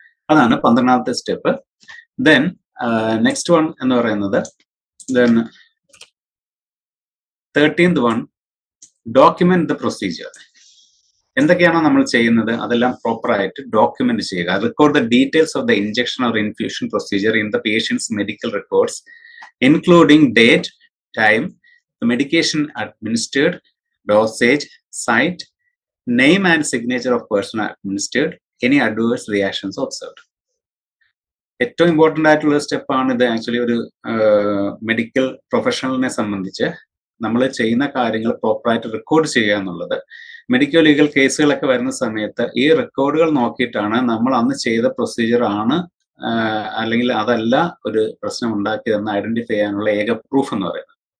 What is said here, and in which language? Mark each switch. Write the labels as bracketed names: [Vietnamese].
[Malayalam] അതാണ് 12ാമത്തെ step. Then next one എന്ന് പറയുന്നത് 13th one, [English] Document the procedure. [Malayalam] എന്തൊക്കെയാണോ നമ്മൾ ചെയ്യുന്നത് അതെല്ലാം പ്രോപ്പർ ആയിട്ട് ഡോക്യുമെന്റ് ചെയ്യുക. [English] Record the details of the injection or infusion procedure in the patient's medical records, including date, time, the medication administered, dosage, site, name and signature of person administered, any adverse reactions observed. [Malayalam] ഏറ്റവും important ആയിട്ടുള്ള സ്റ്റെപ്പാണ് ഇത്. Actually ഒരു medical പ്രൊഫഷണലിനെ സംബന്ധിച്ച് നമ്മൾ ചെയ്യുന്ന കാര്യങ്ങൾ പ്രോപ്പറായിട്ട് റെക്കോർഡ് ചെയ്യുക എന്നുള്ളത്. മെഡിക്കൽ ലീഗൽ കേസുകളൊക്കെ വരുന്ന സമയത്ത് ഈ റെക്കോർഡുകൾ നോക്കിയിട്ടാണ് നമ്മൾ അന്ന് ചെയ്ത പ്രൊസീജിയർ ആണ് അല്ലെങ്കിൽ അതല്ല ഒരു പ്രശ്നം ഉണ്ടാക്കിയതെന്ന് ഐഡന്റിഫൈ ചെയ്യാനുള്ള ഏക പ്രൂഫ് എന്ന് പറയുന്നത്.